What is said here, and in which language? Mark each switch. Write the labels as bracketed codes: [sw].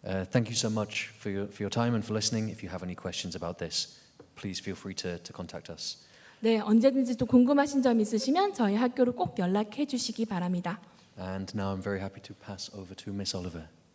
[en] Thank you so much for your time and for listening. If you have any questions about this, please feel free to contact us. [ko] 네, 언제든지 또 궁금하신 점 있으시면 저희 학교로 꼭 연락해 주시기 바랍니다. [en] And now I'm very happy to pass over to Miss Oliver.